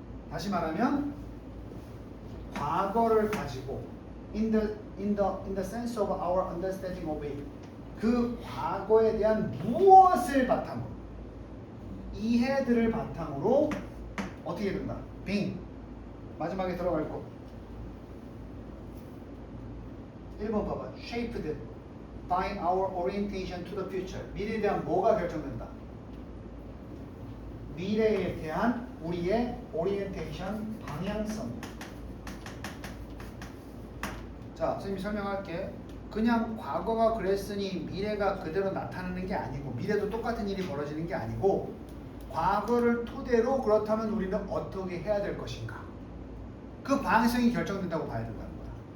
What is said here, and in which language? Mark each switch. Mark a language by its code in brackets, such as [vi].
[ko] 다시 말하면 과거를 가지고 [en] in the sense of our understanding of it, [ko] 그 과거에 대한 무엇을 바탕으로, 이해들을 바탕으로 어떻게 된다? being, 마지막에 들어갈 거 1번 봐봐. [en] shaped by our orientation to the future. [ko] 미래에 대한 뭐가 결정된다? 미래에 대한 우리의 오리엔테이션, 방향성. 자, 선생님이 설명할게. 그냥 과거가 그랬으니 미래가 그대로 나타나는 게 아니고, 미래도 똑같은 일이 벌어지는 게 아니고, 과거를 토대로 그렇다면 우리는 어떻게 해야 될 것인가, 그 방향성이 결정된다고 봐야 된다는 거야.